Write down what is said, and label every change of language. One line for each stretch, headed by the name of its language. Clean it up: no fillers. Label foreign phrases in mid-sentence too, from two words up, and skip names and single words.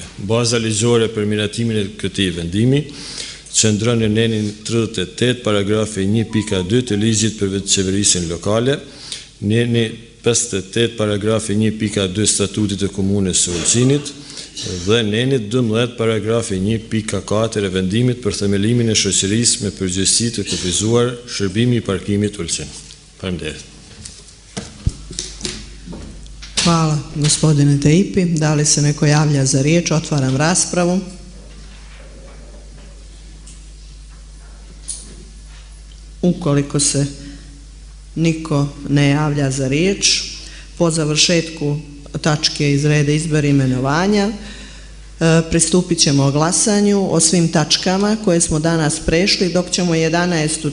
Albanian: Baza ligjore për miratimin e këtij vendimi qëndron në nenin 38 paragrafi 1.2 të ligjit për qeverisjen lokale, neni 58 paragrafi 1.2 statutit të komunës së Ulqinit dhe neni 12 paragrafi 1.4 e vendimit për themelimin e shoqërisë me përgjegjësi të kufizuar Shërbimi i Parkimit Ulqin. Faleminderit.
Serbian: Hvala, gospodine Taipi. Da li se neko javlja za riječ? Otvaram raspravu. Ukoliko se niko ne javlja za riječ, po završetku tačke iz reda izbora i imenovanja pristupit ćemo glasanju o svim tačkama koje smo danas prešli, dok ćemo 11.